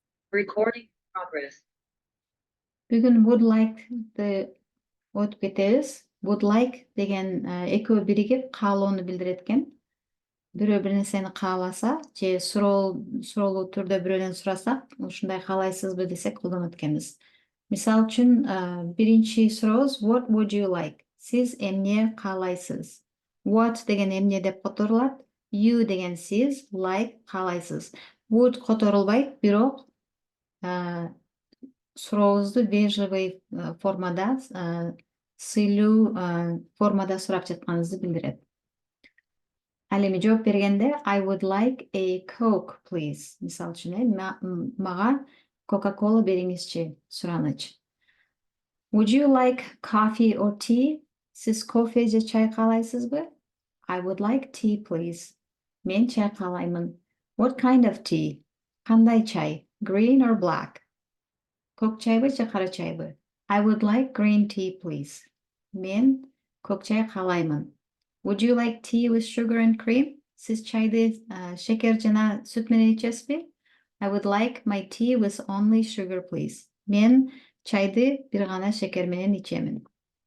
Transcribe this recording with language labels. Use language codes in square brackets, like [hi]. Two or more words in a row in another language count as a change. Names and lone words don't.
[en] Recording progress. [ky] Бүгүн [en] would like'ды [ky] өтүп кетебиз. [en] Would like [ky] деген экөө биригип каалоону билдирет экен. Бирөө бир нерсени кааласа, же суроолуу түрдө бирөөдөн сурасак, ушундай каалайсызбы десек колдонот экенбиз. Мисал үчүн, биринчи сурообуз [en] what would you like? [ky] Сиз эмне каалайсыз? What деген эмне деп которулат, you деген сиз, like каалайсыз. Would которулбайт, бирок сурообузду вежливый формада, сыйлуу формада сурап жатканыңызды билдирет. Ал эми жооп бергенде [en] I would like a Coke, please. [ky] Мисал үчүн, мага Coca-Cola бериңизчи, сураныч. [en] Would you like coffee or tea? [ky] Сиз кофе же чай каалайсызбы? [en] I would like tea, please. [ky] Мен чай каалаймын. [en] What kind of tea? [ky] Кандай чай? [en] Green or black? [ky] Көк чайбы же кара чайбы? [en] I would like green tea, please. [ky] Мен көк чай каалаймын. [en] Would you like tea with sugar and cream? [ky] Сиз чайды шекер жана сүт менен ичесизби? [en] I would like my tea with only sugar, please. [ky] Мен чайды бир гана шекер менен ичемин.